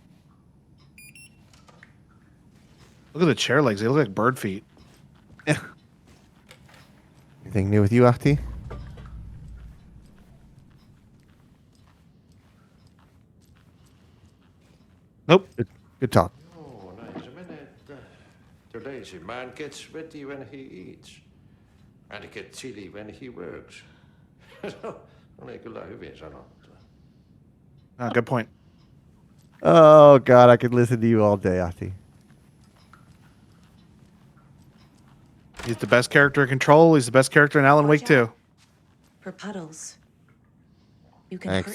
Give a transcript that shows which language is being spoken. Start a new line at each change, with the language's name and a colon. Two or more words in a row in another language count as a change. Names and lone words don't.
English: Look at the chair legs. They look like bird feet. Anything new with you, Ahti? Nope. Good talk.
Finnish: Joo, näin se menee, että
English: the lazy man gets sweaty when he eats. And gets chilly when he works.
Finnish: Oli kyllä hyvin sanottu.
English: Good point. Oh God, I could listen to you all day, Ati. He's the best character in Control. He's the best character in Alan Wake 2. For puddles. You can Thanks.